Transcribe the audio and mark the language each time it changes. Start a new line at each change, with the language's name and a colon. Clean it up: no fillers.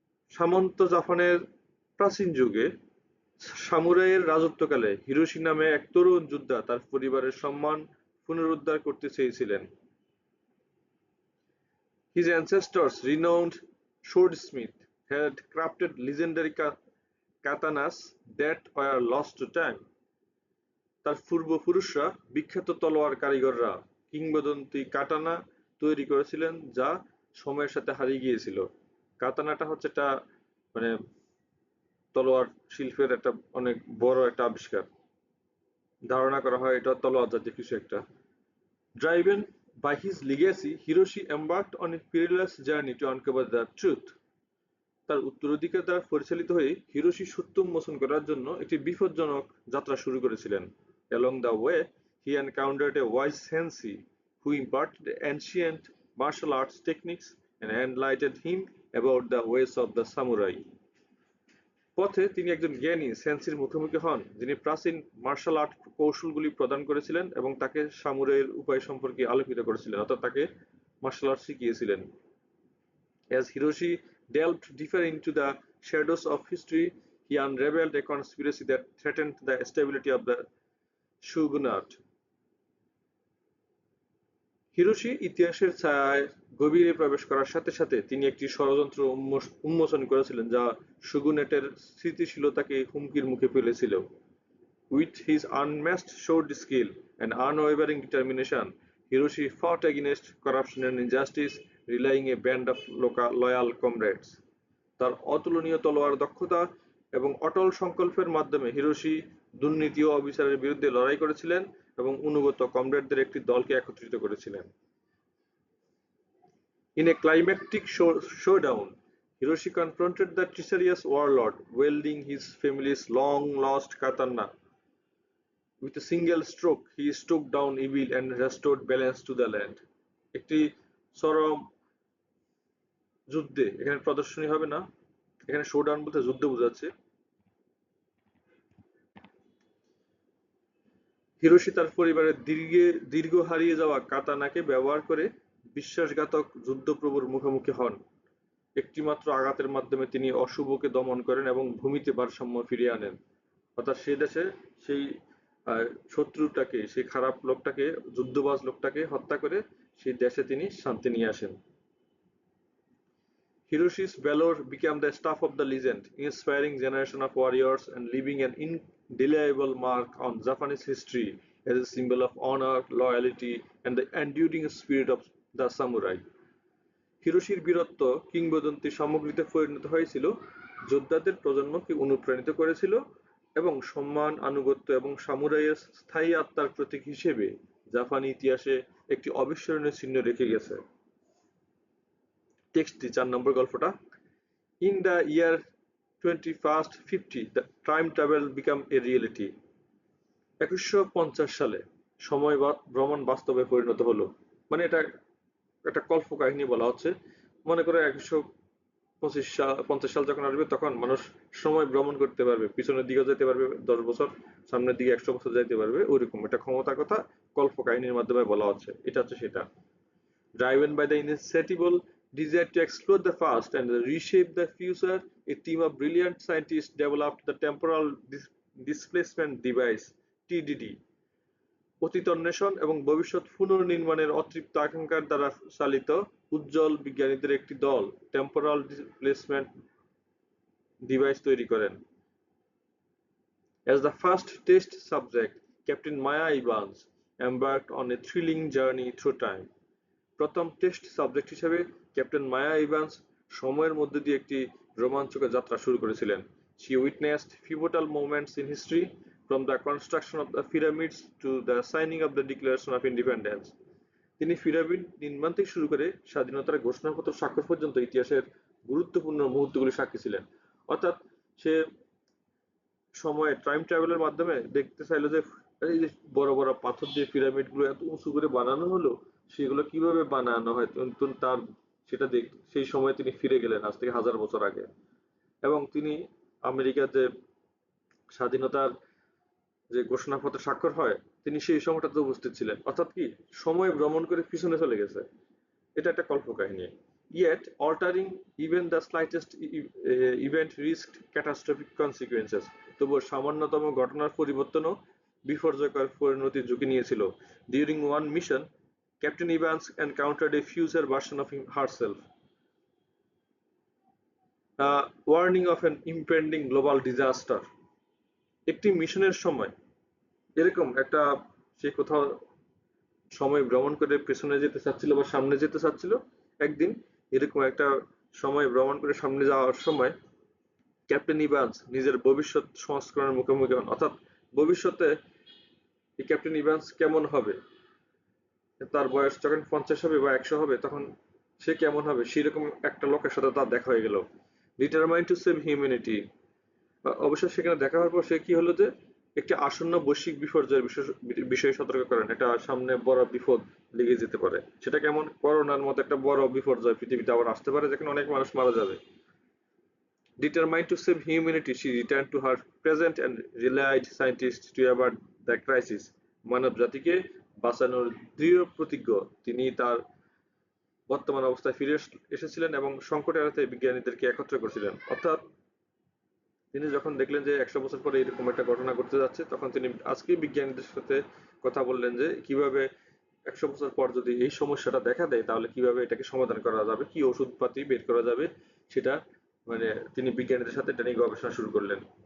Bangla: সামন্ত জাপানের প্রাচীন যুগে সামুরাইয়ের রাজত্বকালে হিরোশি নামে এক তরুণ যোদ্ধা তার পরিবারের সম্মান পুনরুদ্ধার করতে চেয়েছিলেন।
English: His ancestors, renowned swordsmiths, had crafted legendary katanas that were lost to time.
Bangla: তার পূর্বপুরুষরা, বিখ্যাত তলোয়ার কারিগররা, কিংবদন্তি কাটানা তৈরি করেছিলেন যা সময়ের সাথে হারিয়ে গিয়েছিল। কাতানাটা হচ্ছে একটা মানে তলোয়ার শিল্পের একটা অনেক বড় একটা আবিষ্কার। ধারণা করা হয় এটা তলোয়ার জাতীয় কিছু একটা।
English: Driven by his legacy, Hiroshi embarked on a perilous journey to uncover the truth.
Bangla: তার উত্তরাধিকার দ্বারা পরিচালিত হয়ে হিরোশি সত্য উন্মোচন করার জন্য একটি বিপজ্জনক যাত্রা শুরু করেছিলেন।
English: Along the way, he encountered a wise sensei who imparted ancient martial arts techniques and enlightened him about the ways of the samurai.
Bangla: পথে তিনি একজন জ্ঞানী সেন্সির মুখোমুখি হন, যিনি প্রাচীন মার্শাল আর্ট কৌশলগুলি প্রদান করেছিলেন এবং তাকে সামুরাইয়ের উপায় সম্পর্কে আলোকিত করেছিলেন, অর্থাৎ তাকে মার্শাল আর্ট শিখিয়েছিলেন।
English: As Hiroshi delved deeper into the shadows of history, he unraveled a conspiracy that threatened the stability of the shogunate.
Bangla: Hiroshi ইতিহাসের ছায়ায় গভীরে প্রবেশ করার সাথে সাথে তিনি একটি ষড়যন্ত্র উন্মোচন করেছিলেন যা শোগুনেটের স্থিতিশীলতাকে হুমকির মুখে ফেলেছিল।
English: With his unmatched sword skill and unwavering determination, Hiroshi fought against corruption and injustice, relying a band of loyal comrades.
Bangla: তার অতুলনীয় তলোয়ার দক্ষতা এবং অটল সংকল্পের মাধ্যমে হিরোশি দুর্নীতি ও অবিচারের বিরুদ্ধে লড়াই করেছিলেন এবং অনুগত কমরেডদের একটি দলকে একত্রিত করেছিলেন।
English: In a climactic showdown, Hiroshi confronted the treacherous warlord, wielding his family's long-lost katana. With a single stroke, he struck down evil and restored balance to the land.
Bangla: একটি চরম যুদ্ধে, এখানে প্রদর্শনী হবে না, এখানে শোডাউন বলতে যুদ্ধ বোঝাচ্ছে। হিরোশি তার পরিবারের দীর্ঘ হারিয়ে যাওয়া কাতানাকে ব্যবহার করে বিশ্বাসঘাতক যুদ্ধপ্রভুর মুখোমুখি হন। একটিমাত্র আঘাতের মাধ্যমে তিনি অশুভকে দমন করেন এবং ভূমিতে ভারসাম্য ফিরিয়ে আনেন। অর্থাৎ সে দেশে সেই শত্রুটাকে, সেই খারাপ লোকটাকে, যুদ্ধবাজ লোকটাকে হত্যা করে সেই দেশে তিনি শান্তি নিয়ে আসেন।
English: Hiroshi's valor became the staff of the legend, inspiring generation of warriors and leaving an indelible mark on Japanese history as a symbol of honor, loyalty, and the enduring spirit of the samurai.
Bangla: হিরোশির বীরত্ব কিংবদন্তি সামগ্রীতে পরিণত হয়েছিল, যোদ্ধাদের প্রজন্মকে অনুপ্রাণিত করেছিল এবং সম্মান, আনুগত্য এবং সামুরাইয়ের স্থায়ী আত্মার প্রতীক হিসেবে জাপানি ইতিহাসে একটি অবিস্মরণীয় চিহ্ন রেখে গেছে। টেক্সটটি 4 নম্বর গল্পটা।
English: In the year 2150, the time travel became a reality.
Bangla: 2150 সালে সময় ভ্রমণ বাস্তবে পরিণত হলো। মানে এটা একটা কল্পকাহিনী বলা হচ্ছে। মনে করে 150 সাল যখন আসবে তখন মানুষ সময় ভ্রমণ করতে পারবে, পিছনের দিকে যেতে পারবে 10 বছর, সামনের দিকে 100 বছর যাইতে পারবে, ওইরকম একটা ক্ষমতার কথা কল্পকাহিনীর মাধ্যমে বলা হচ্ছে। এটা হচ্ছে সেটা।
English: Driven by the insatiable desire to explore the past and reshape the future, a team of brilliant scientists developed the Temporal Displacement Device (TDD),
Bangla: অতীত অন্বেষণ এবং ভবিষ্যৎ পুনর্নির্মাণের অতৃপ্ত আকাঙ্ক্ষার দ্বারা চালিত উজ্জ্বল বিজ্ঞানীদের একটি দল টেম্পোরাল ডিসপ্লেসমেন্ট ডিভাইস তৈরি করেন।
English: As the first test subject, Captain Maya Evans embarked on a thrilling journey through time.
Bangla: প্রথম টেস্ট সাবজেক্ট হিসেবে ক্যাপ্টেন মায়া ইভান্স সময়ের মধ্যে দিয়ে একটি রোমাঞ্চকর যাত্রা শুরু করেছিলেন।
English: She witnessed pivotal moments in history, from the construction of the pyramids to the signing of the Declaration of Independence.
Bangla: তিনি পিরামিড নির্মাণ থেকে শুরু করে স্বাধীনতার ঘোষণাপত্র স্বাক্ষর পর্যন্ত ইতিহাসের গুরুত্বপূর্ণ মুহূর্তগুলি সাক্ষী ছিলেন। অর্থাৎ সে সময়ে টাইম ট্রাভেলের মাধ্যমে দেখতে চাইলো যে এই যে বড় বড় পাথর দিয়ে পিরামিড গুলো এত উঁচু করে বানানো হলো, সেগুলো কিভাবে বানানো হয়, তার সেটা সেই সময় তিনি ফিরে গেলেন আজ থেকে 1000 বছর আগে। এবং তিনি আমেরিকার যে স্বাধীনতার যে ঘোষণাপত্র স্বাক্ষর হয়, তিনি সেই সময়টাতে উপস্থিত ছিলেন। অর্থাৎ কি সময় ভ্রমণ করে পিছনে চলে গেছে। এটা একটা কল্পকাহিনী।
English: Yet altering even the slightest event risked catastrophic consequences.
Bangla: তবুও সামান্যতম ঘটনার পরিবর্তনও বিপর্যয়কর পরিণতির ঝুঁকি নিয়েছিল।
English: During one mission, Captain Evans encountered a future version of herself. A warning of an impending global disaster.
Bangla: একটি মিশনের সময় এরকম একটা সে কোথাও সময় ভ্রমণ করে পেছনে যেতে চাচ্ছিল বা সামনে যেতে চাচ্ছিল, একদিন এরকম একটা সময় ভ্রমণ করে সামনে যাওয়ার সময় ক্যাপ্টেন ইভান্স নিজের ভবিষ্যৎ সংস্করণের মুখোমুখি হন। অর্থাৎ ভবিষ্যতে এই ক্যাপ্টেন ইভান্স কেমন হবে, তার বয়স যখন 50 হবে বা 100 হবে তখন সে কেমন হবে, সেরকম একটা লোকের সাথে তার দেখা হয়ে গেল।
English: Determined to save humanity.
Bangla: অবশ্য সেখানে দেখা হওয়ার পর সে কি হলো যে একটি আসন্ন বৈশ্বিক বিপর্যয়ের বিষয়ে সতর্ক করেন। এটা সামনে বড় বিপদ লেগে যেতে পারে। সেটা কেমন, করোনার মতো একটা বড় বিপর্যয় পৃথিবীতে আবার আসতে পারে, যেখানে অনেক মানুষ মারা যাবে।
English: Determined to save humanity, she returned to her present and relied scientists to avert the crisis.
Bangla: মানব জাতিকে বাঁচানোর দৃঢ় প্রতিজ্ঞ তিনি তার বর্তমান অবস্থায় ফিরে এসেছিলেন এবং সংকট এড়াতে বিজ্ঞানীদেরকে একত্র করেছিলেন। অর্থাৎ তিনি যখন দেখলেন যে 100 বছর পরে এরকম একটা ঘটনা ঘটতে যাচ্ছে, তখন তিনি আজকে বিজ্ঞানীদের সাথে কথা বললেন যে কিভাবে 100 বছর পর যদি এই সমস্যাটা দেখা দেয় তাহলে কিভাবে এটাকে সমাধান করা যাবে, কি ওষুধপাতি বের করা যাবে, সেটা মানে তিনি বিজ্ঞানীদের সাথে এটা নিয়ে গবেষণা শুরু করলেন।